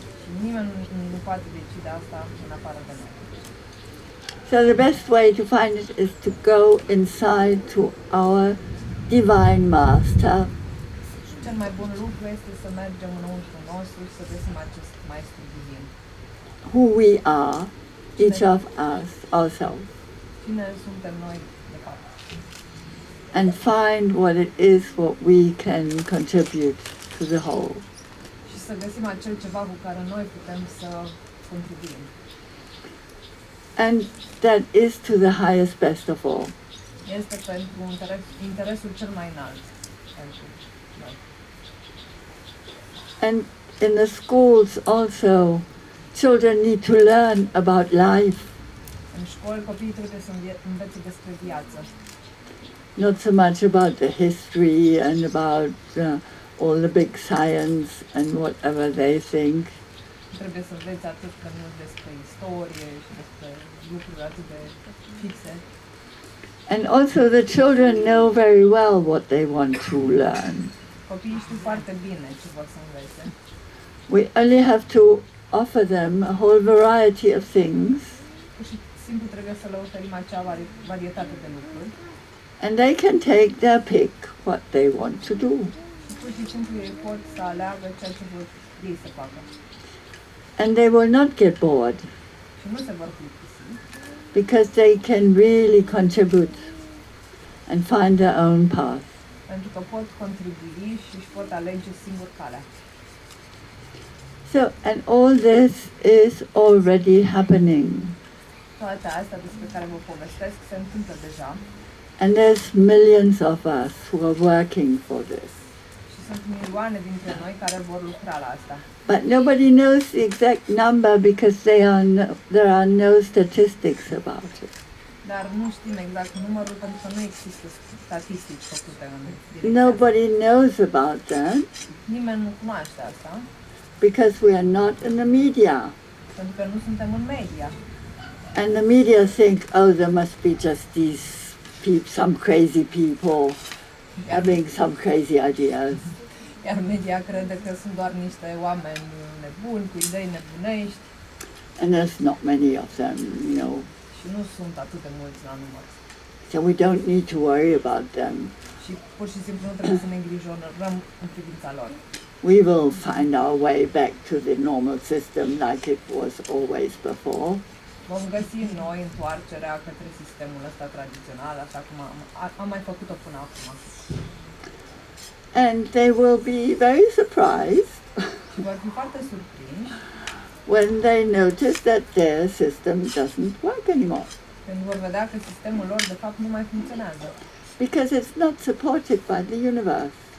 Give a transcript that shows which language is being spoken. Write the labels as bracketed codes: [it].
[ro] Și nimeni nu poate decide asta în afară de noi. [en] So the best way to find it is to go inside to our divine master, [ro] Și cel mai bun lucru este să mergem înăuntru nostru și să găsim acest maestru divin. [en] who we are, each of us, ourselves, [ro] Cine suntem noi, de fapt. [en] and find what it is what we can contribute to the whole. [ro] Și să găsim acel ceva cu care noi putem să contribuim. [en] And that is to the highest best of all. [ro] Este pentru interesul cel mai înalt pentru noi. [en] And in the schools also, children need to learn about life, [ro] În școli copiii trebuie să învețe despre viață. [en] not so much about the history and about all the big science and whatever they think, [ro] Trebuie să înveți atât de mult despre istorie și despre lucruri atât de fixe. [en] and also the children know very well what they want to learn. [ro] Copiii știu foarte bine ce vor să învețe. [en] We only have to offer them a whole variety of things, [ro] Pur și simplu trebuie să le oferim acea varietate de lucruri. [en] and they can take their pick what they want to do. [ro] Și pur și simplu ei pot să aleagă ceea ce vor ei să facă. [en] And they will not get bored [ro] Și nu se vor plictisi, [en] because they can really contribute and find their own path. [ro] pentru că pot contribui și își pot alege singur calea. [en] So, and all this is already happening. [ro] Toate astea despre care vă povestesc se întâmplă deja [en] And there's millions of us who are working for this. [ro] și sunt milioane dintre noi care vor lucra la asta. [en] But nobody knows the exact number because there are no statistics about it. [ro] Dar nu știm exact numărul pentru că nu există statistici făcute în direcția asta. [en] Nobody knows about that [ro] Nimeni nu cunoaște asta [en] because we are not in the media. [ro] pentru că nu suntem în media. [en] And the media think, oh, there must be just these some crazy people having some crazy ideas. [ro] Iar media crede că sunt doar niște oameni nebuni, cu idei nebunești [en] And there's not many of them, [ro] și nu sunt atât de mulți la număr. [en] So we don't need to worry about them. [ro] Și pur și simplu nu trebuie să ne îngrijorăm în privința lor. [en] We will find our way back to the normal system like it was always before. [ro] Vom găsi noi întoarcerea către sistemul ăsta tradițional, așa cum am mai făcut-o până acum. [en] And they will be very surprised [ro] Și vor fi foarte surprinși [en] when they notice that their system doesn't work anymore [ro] când vor vedea că sistemul lor de fapt nu mai funcționează. [en] because it's not supported by the universe.